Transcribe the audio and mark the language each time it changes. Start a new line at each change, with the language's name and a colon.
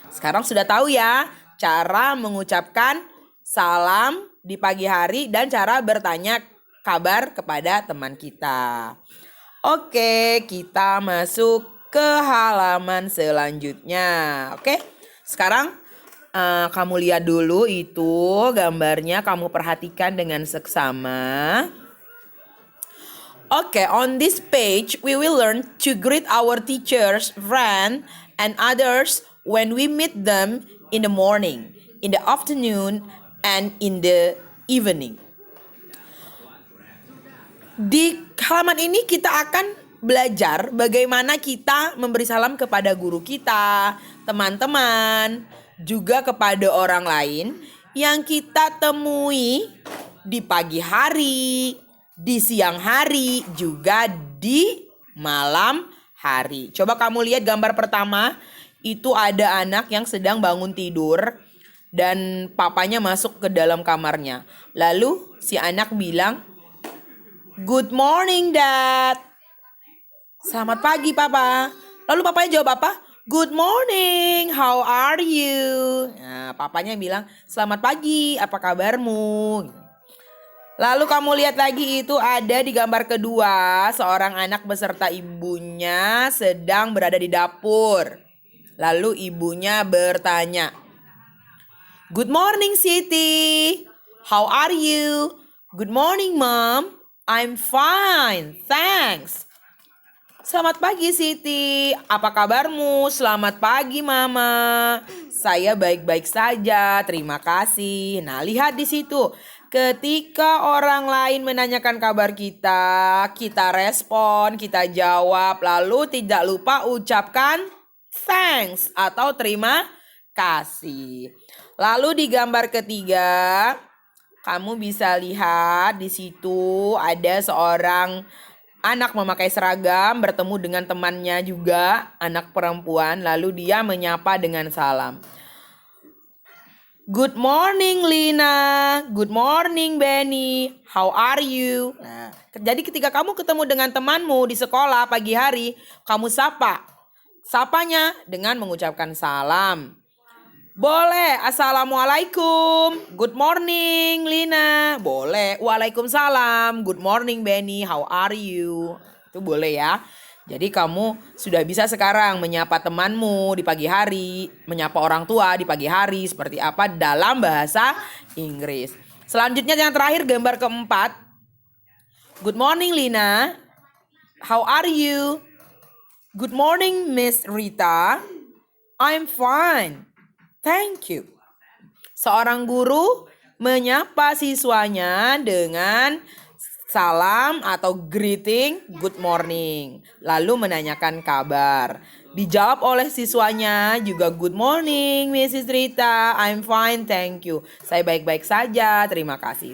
Indonesian: Sekarang sudah tahu ya cara mengucapkan salam di pagi hari dan cara bertanya kabar kepada teman kita. Oke, kita masuk ke halaman selanjutnya. Oke, sekarang kamu lihat dulu itu gambarnya, kamu perhatikan dengan seksama.
English: Okay, on this page, we will learn to greet our teachers, friends, and others when we meet them in the morning, in the afternoon, and in the evening.
Indonesian: Di halaman ini kita akan belajar bagaimana kita memberi salam kepada guru kita, teman-teman, juga kepada orang lain yang kita temui di pagi hari, di siang hari, juga di malam hari. Coba kamu lihat gambar pertama, itu ada anak yang sedang bangun tidur dan papanya masuk ke dalam kamarnya. Lalu si anak bilang,
English: good morning dad.
Indonesian: Selamat pagi papa. Lalu papanya jawab apa?
English: Good morning, how are you?
Indonesian: Nah, papanya bilang, selamat pagi, apa kabarmu? Lalu kamu lihat lagi itu ada di gambar kedua, seorang anak beserta ibunya sedang berada di dapur. Lalu ibunya bertanya,
English: good morning Siti, how are you? Good morning mom, I'm fine, thanks.
Indonesian: Selamat pagi Siti, apa kabarmu? Selamat pagi mama, saya baik-baik saja, terima kasih. Nah lihat di situ. Ketika orang lain menanyakan kabar kita, kita respon, kita jawab, lalu tidak lupa ucapkan thanks atau terima kasih. Lalu di gambar ketiga, kamu bisa lihat di situ ada seorang anak memakai seragam bertemu dengan temannya juga, anak perempuan, lalu dia menyapa dengan salam.
English: Good morning Lina, good morning Benny, how are you?
Indonesian: Nah, jadi ketika kamu ketemu dengan temanmu di sekolah pagi hari, kamu sapa. Sapanya dengan mengucapkan salam.
English: Boleh, assalamualaikum, good morning Lina. Boleh, waalaikumsalam, good morning Benny, how are you?
Indonesian: Itu boleh ya. Jadi kamu sudah bisa sekarang menyapa temanmu di pagi hari, menyapa orang tua di pagi hari seperti apa dalam bahasa Inggris. Selanjutnya yang terakhir gambar keempat.
English: Good morning Lina, how are you? Good morning Miss Rita, I'm fine, thank you.
Indonesian: Seorang guru menyapa siswanya dengan salam atau greeting good morning. Lalu menanyakan kabar. Dijawab oleh siswanya juga
English: good morning Mrs. Rita, I'm fine, thank you.
Indonesian: Saya baik-baik saja, terima kasih.